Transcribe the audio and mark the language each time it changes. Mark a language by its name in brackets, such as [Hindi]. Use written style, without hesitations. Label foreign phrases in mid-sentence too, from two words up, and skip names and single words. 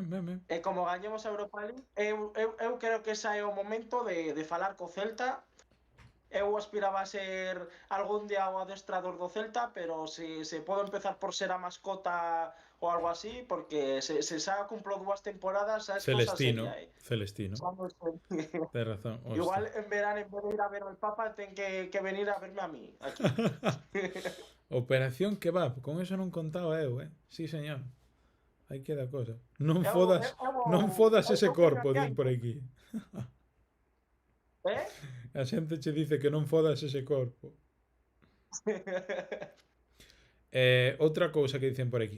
[Galician] E como gañemos a Europa League, eu creo que ese é o momento de falar co Celta eu aspiraba a ser algún día o adestrador do Celta, pero se podo empezar por ser a mascota ou algo así, porque se xa cumplo 2 temporadas, xa é cosa Celestino. seria, Celestino. [Spanish] Vamos, Tienes razón. igual en verano, en vez de ir a ver al Papa, [Galician] ten que [Spanish] venir a verme a mí, aquí. Operación Kebab. [Galician] Con eso non contaba eu, [Spanish] Sí, señor. [Galician] Aí queda cosa. Non Eu fodas ese creo corpo, que din por aquí. A xente che dice que non fodas ese corpo. Outra cousa que dicen por aquí.